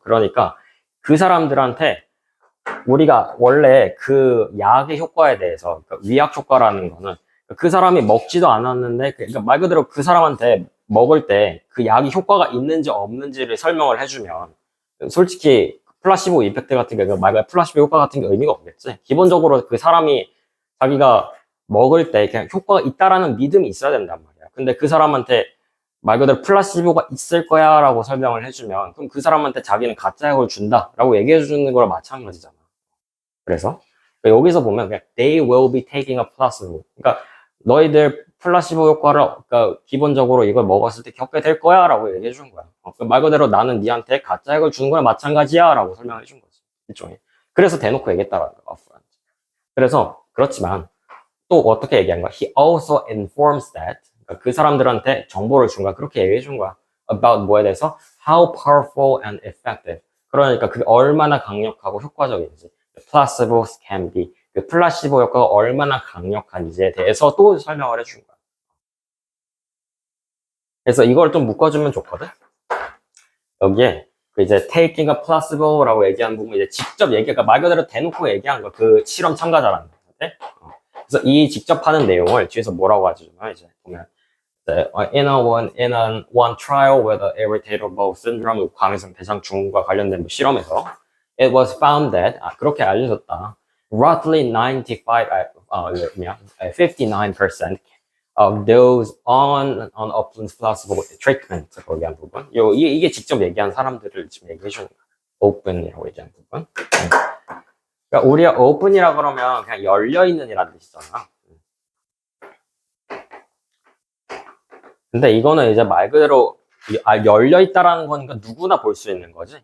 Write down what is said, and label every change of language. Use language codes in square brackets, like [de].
[ko] 그러니까 그 사람들한테 우리가 원래 그 약의 효과에 대해서 그러니까 위약 효과라는 거는 그 사람이 먹지도 않았는데 그러니까 말 그대로 그 사람한테 먹을 때 그 약이 효과가 있는지 없는지를 설명을 해주면 솔직히 플라시보 이펙트 같은 게 말 그대로 플라시보 효과 같은 게 의미가 없겠지. 기본적으로 그 사람이 자기가 먹을 때 그냥 효과가 있다라는 믿음이 있어야 된단 말이야. 근데 그 사람한테 말 그대로 플라시보가 있을 거야 라고 설명을 해주면 그럼 그 사람한테 자기는 가짜 약을 준다 라고 얘기해 주는 거랑 마찬가지잖아. 그래서 여기서 보면 그냥 [en] they will be taking a placebo. [ko] 그러니까 너희들 플라시보 효과를 그러니까 기본적으로 이걸 먹었을 때 겪게 될 거야 라고 얘기해 준 거야. 말 그대로 나는 니한테 가짜 약을 주는 거랑 마찬가지야 라고 설명해 준 거지. 일종의. 그래서 대놓고 얘기했다라는 거야. 그래서 그렇지만 또 어떻게 얘기한 거야? [en] He also informs that [ko] 그러니까 그 사람들한테 정보를 준 거야. 그렇게 얘기해 준 거야. About 뭐에 대해서? [en] How powerful and effective. [ko] 그러니까 그게 얼마나 강력하고 효과적인지. [en] Placebos can be. [ko] 그 플라시보 효과가 얼마나 강력한지에 대해서 또 설명을 해준 거야. 그래서 이걸 좀 묶어주면 좋거든. 여기에 그 이제 [en] taking a placebo [ko] 라고 얘기한 부분 이제 직접 그러니까 말 그대로 대놓고 얘기한 거 그 실험 참가자라는 건데. 그래서 이 직접 하는 내용을 뒤에서 뭐라고 하죠? [en] 이제 보면 in a one trial with a irritable bowel syndrome [ko] 광해성 대장 증후군과 관련된 뭐 실험에서 [en] it was found that [ko] 그렇게 알려졌다. [en] Roughly 59% of those on Upland's placebo treatment [ko] 거기 한 부분. 이게 직접 얘기한 사람들을 지금 얘기해 주는 거야. open이라고 얘기한 부분. 그러니까 우리가 open이라 그러면 그냥 열려 있는이라는 뜻이잖아. 근데 이거는 이제 말 그대로 열려 있다라는 거니까 누구나 볼 수 있는 거지.